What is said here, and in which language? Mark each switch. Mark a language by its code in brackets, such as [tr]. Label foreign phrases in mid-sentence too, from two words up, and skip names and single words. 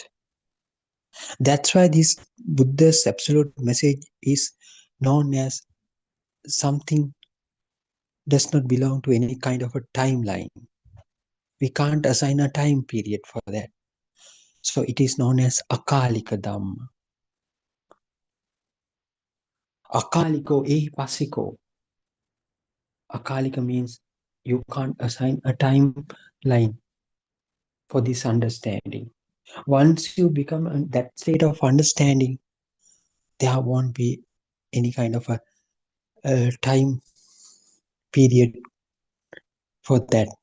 [en] That's why this Buddha's absolute message is known as something does not belong to any kind of a timeline. We can't assign a time period for that. So it is known as [pi] Akalika Dhamma. Akaliko pasiko. [en] Akalika means you can't assign a timeline for this understanding. Once you become in that state of understanding, there won't be any kind of a time period for that.